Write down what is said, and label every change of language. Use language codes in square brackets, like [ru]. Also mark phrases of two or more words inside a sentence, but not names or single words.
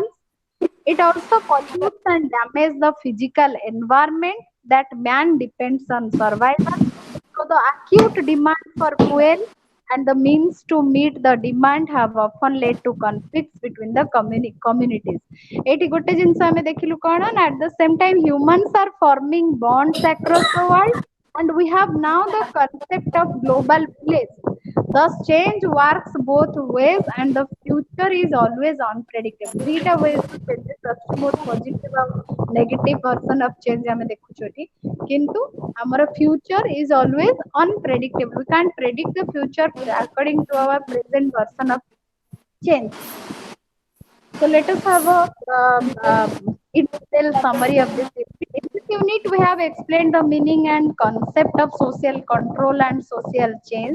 [en] It also pollutes and damages the physical environment that man depends on survival. So the acute demand for fuel and the means to meet the demand have often led to conflicts between the communities. [or] ଏଠି ଗୋଟେ ଜିନିଷ ଆମେ ଦେଖିଲୁ କଣ ନା [en] at the same time humans are forming bonds across the world and we have now the concept of global village. Thus change works both ways and the future is always unpredictable. Theta ways to changes ଅଛି both positive and negative version of change [or] ଆମେ ଦେଖୁଛୁ ଏଠି କିନ୍ତୁ ଆମର [en] future is always unpredictable. We can't predict the future according to our present version of change. So let us have a in detail summary of this unit. In this unit, we have explained the meaning and concept of social control and social change.